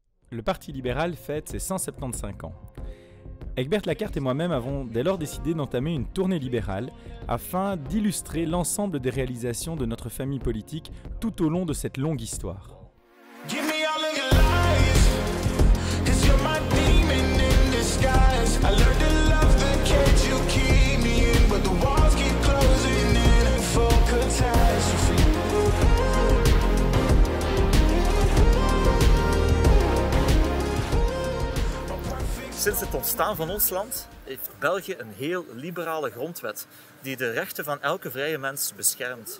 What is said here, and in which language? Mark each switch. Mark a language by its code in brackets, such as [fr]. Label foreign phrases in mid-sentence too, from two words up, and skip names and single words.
[fr] Le Parti libéral fête ses 175 ans. Egbert Lacarte et moi-même avons dès lors décidé d'entamer une tournée libérale afin d'illustrer l'ensemble des réalisations de notre famille politique tout au long de cette longue histoire. [nl] Sinds het ontstaan van ons land heeft België een heel liberale grondwet die de rechten van elke vrije mens beschermt.